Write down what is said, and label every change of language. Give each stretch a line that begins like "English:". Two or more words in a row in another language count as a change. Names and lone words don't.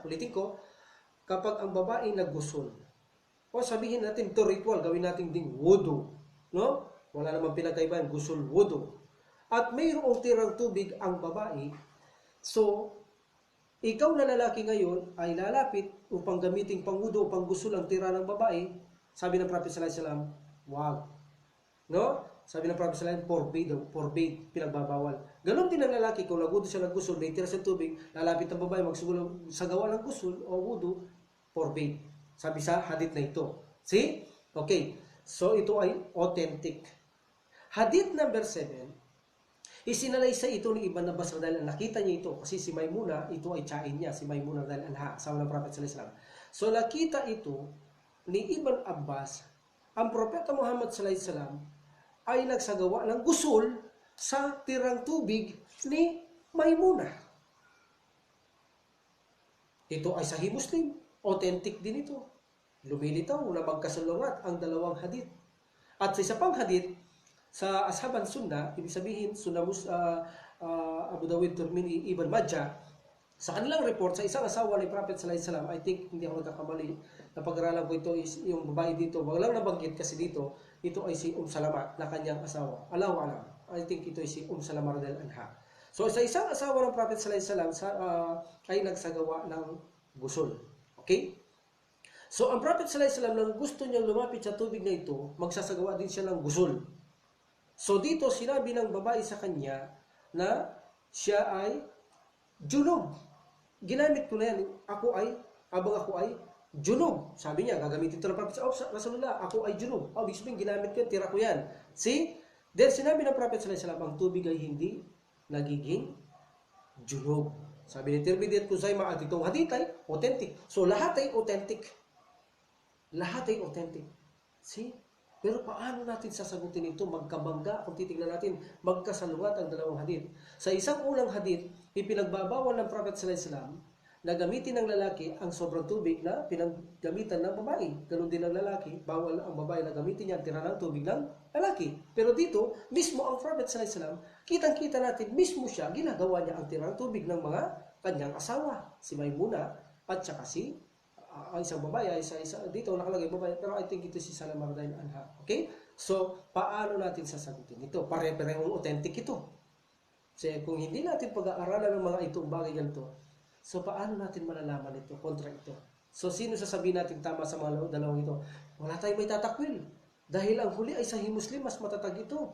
Filipino: Ulitin ko, kapag ang babae naggusul, o sabihin natin to ritual, gawin natin ding wudu. No? Wala namang pinagkaibahan, gusul, wudu. At mayroong tirang tubig ang babae, so, ikaw na lalaki ngayon ay lalapit upang gamitin pang wudu o pang gusul ang tira ng babae. Sabi ng Prophet
Arabic: صلى الله عليه وسلم,
Filipino: wag. No? Sabi ng Prophet
Arabic: صلى الله عليه وسلم,
Filipino: forbid, pinagbabawal. Ganon din ang lalaki, kung nagudo siya ng gusul, may tira sa tubig, lalapit ang babae, magsugulang sa gawa ng gusul o wudu, forbid. Sabi sa hadith na ito.
English: See? Okay.
Filipino: So, ito ay authentic. Hadith number 7, isinalaysay ito ni Ibn Abbas dahil nakita niya ito, kasi si Maymuna, ito ay tsain niya, si Maymuna dahil anha, asawa ng Prophet
Arabic: صلى الله عليه وسلم.
Filipino: So, nakita ito ni Ibn Abbas, ang Propeta Muhammad
Arabic: صلى الله عليه وسلم
Filipino: ay nagsagawa ng gusul sa tirang tubig ni Maymuna. Ito ay Sahih Muslim. Authentic din ito. Lumilitaw na magkasalungat ang dalawang hadith. At sa isa pang hadith, sa Ashaban Sunnah, ibig sabihin, Abu Dawud, Tirmidhi, Ibn Majah, sa kanilang report, sa isang asawa ni Prophet
Arabic: صلى الله عليه وسلم,
English: I think,
Filipino: hindi ako nagkakamali, napag-aralan ko ito is yung babae dito, wag lang nabanggit kasi dito, ito ay si Salama na kanyang asawa.
Arabic: الله أعلم.
English: I think
Filipino: ito ay si Salama
Arabic: رضي الله عنها.
Filipino: So sa isang asawa ng Prophet
Arabic: صلى الله عليه وسلم
Filipino: ay nagsagawa ng gusul. Okay? So ang Prophet
Arabic: صلى الله عليه وسلم
Filipino: nang gusto niyang lumapit sa tubig na ito, magsasagawa din siya ng gusul. So dito sinabi ng babae sa kanya na siya ay junub. Ginamit ko na yan. Habang ako ay junub. Sabi niya, gagamitin ito ng Prophet. Rasulullah, ako ay junub. Ibig sabihin, ginamit ko yan, tira ko yan. See? Then sinabi ng Prophet
Arabic: صلى الله عليه وسلم,
Filipino: ang tubig ay hindi nagiging junub. Sabi ni Tirmidhi at Kuzaima, at itong hadith ay authentic. So lahat ay authentic. Lahat ay authentic. See? Pero paano natin sasagutin ito? Magkabangga. Kung titignan natin, magkasalungat ang dalawang hadith. Sa isang unang hadith, ipinagbabawal ng Prophet
Arabic: صلى الله عليه وسلم
Filipino: na gamitin ng lalaki ang sobrang tubig na pinaggamitan ng babae. Ganon din ng lalaki, bawal ang babae na gamitin niya ang tira ng tubig ng lalaki. Pero dito, mismo ang Prophet
Arabic: صلى الله عليه وسلم,
Filipino: kitang-kita natin, mismo siya, ginagawa niya ang tira ng tubig ng mga kanyang asawa. Si Maymuna at saka si ang isang babae, dito nakalagay babae, pero
English: I think
Filipino: ito si Salama
Arabic: رضي الله عنها.
Filipino: Okay? So, paano natin sasagutin ito? Pare-parehong authentic ito. Kasi kung hindi natin pag-aaralan ng mga itong bagay ganito, so paano natin malalaman ito kontra ito? So, sino sasabihin natin tama sa mga dalawang ito? Wala tayong may tatakwil. Dahil ang huli ay Sahih Muslim, mas matatag ito.